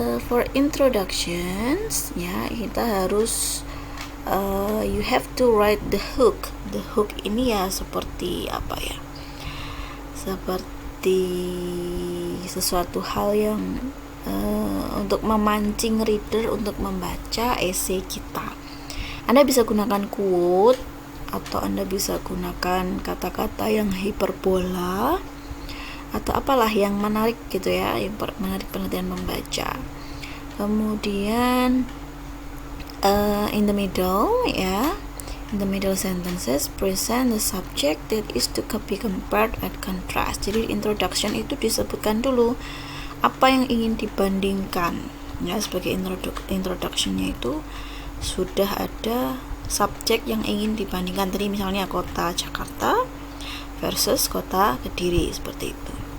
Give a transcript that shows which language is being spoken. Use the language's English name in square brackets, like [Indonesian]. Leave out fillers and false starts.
[English] For introductions ya, kita harus you have to write the hook. [Indonesian] The hook ini ya seperti apa ya? Seperti sesuatu hal yang untuk memancing reader untuk membaca essay kita. Anda bisa gunakan quote atau Anda bisa gunakan kata-kata yang hiperbola atau apalah yang menarik gitu ya, yang menarik perhatian membaca. [English] Kemudian in the middle ya, in the middle sentences present the subject that is to be compared and contrast. [Indonesian] Jadi introduction itu disebutkan dulu apa yang ingin dibandingkan ya. Sebagai introductionnya itu sudah ada subjek yang ingin dibandingkan. Tadi misalnya kota Jakarta versus kota Kediri, seperti itu.